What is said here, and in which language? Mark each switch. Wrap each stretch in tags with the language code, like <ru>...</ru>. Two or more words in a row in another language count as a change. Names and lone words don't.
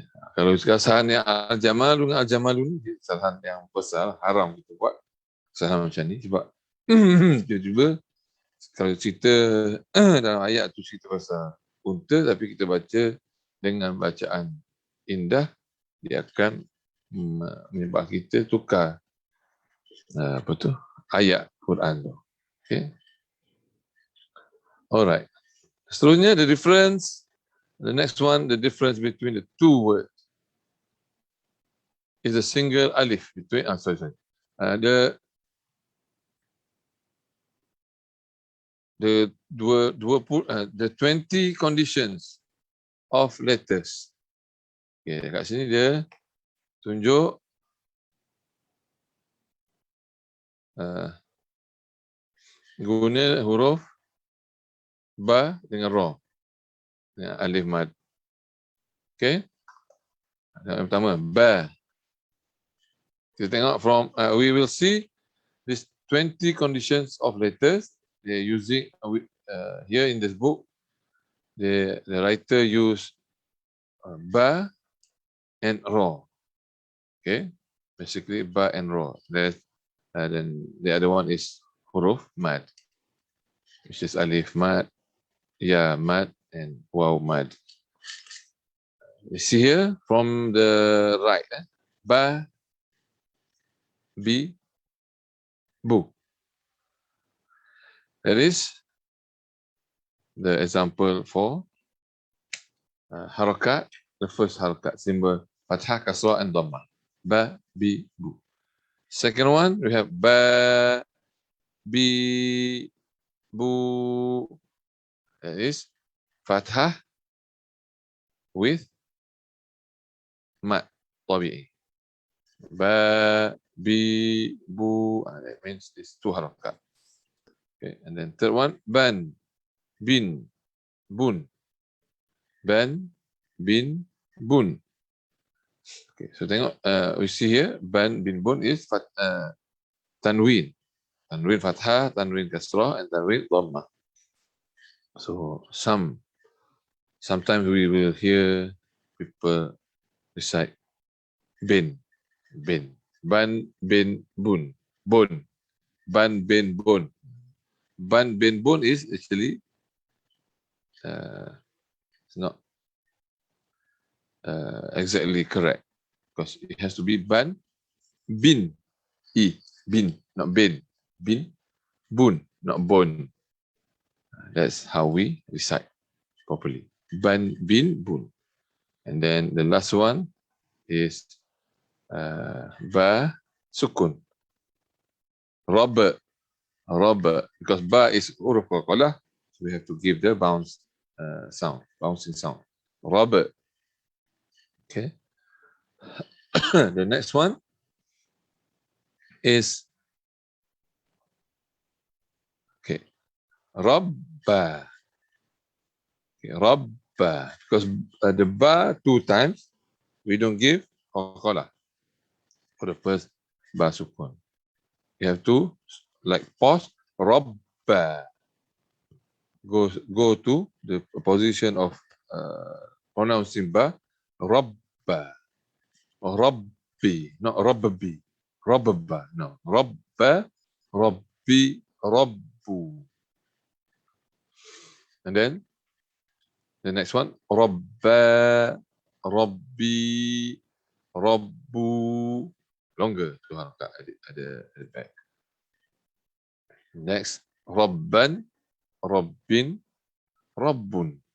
<ms>Kalau kesalahan yang al-jamalu dengan al-jamalu ni kesalahan yang besar, haram kita buat kesalahan macam ni, sebab tiba-tiba kalau cerita dalam ayat tu cerita pasal unta tapi kita baca dengan bacaan indah, dia akan menyebabkan kita tukar ayat Quran tu.</ms> <en>Okay. Alright. Seterusnya the next one, the difference between the two words is a single alif between, the 20 conditions of letters.</en> <ms>Okay, kat sini dia tunjuk guna huruf ba dengan ra dengan alif mad. Okay. Yang pertama ba. Kita tengok</ms> <en>from we will see these 20 conditions of letters. They're using here in this book. The writer use ba and ra. Okay, basically ba and ra. Then the other one is huruf mad, which is alif mad, ya mad, and waw mad. You see here from the right, ba, bi, bu. That is the example for harakat, the first harakat symbol fathah, kasrah, and dhammah. Ba, bi, bu. Second one, we have ba, bi, bu. That is fathah with mat tabi'i. Ba, bi, bu. That means it's two harakat. Okay, and then third one, ban, bin, bun. Ban, bin, bun. Okay, so tengok, we see here, ban, bin, bun is tanwin. Tanwin fathah, tanwin kasrah, and tanwin dhammah. So some sometimes we will hear people recite bin, bin, ban, bin, bun, bon, ban, bin, bon. Ban, bin, bon is actually it's not exactly correct because it has to be ban, bin, bin, not bin, bin, bun, not bon. That's how we recite properly. Ban, bin, bun. And then the last one is ba, sukun. Robert, because ba is huruf qalqalah, so we have to give the bounce sound, bouncing sound. Robert. Okay. The next one is okay. Rabba. Okay, Rabba. Because the ba 2 times, we don't give qalqalah for the first ba sukun. You have to like pause. Rabba. Go to the position of pronouncing ba. Rabba. Rabbi, not Rabbi. Rabba, no. Rabba, Rabbi, Rabbu. And then the next one, Rabba, Rabbi, Rabbu. Longer. Ada back. Next, Rabban, Rabbin, Rabbun.</en>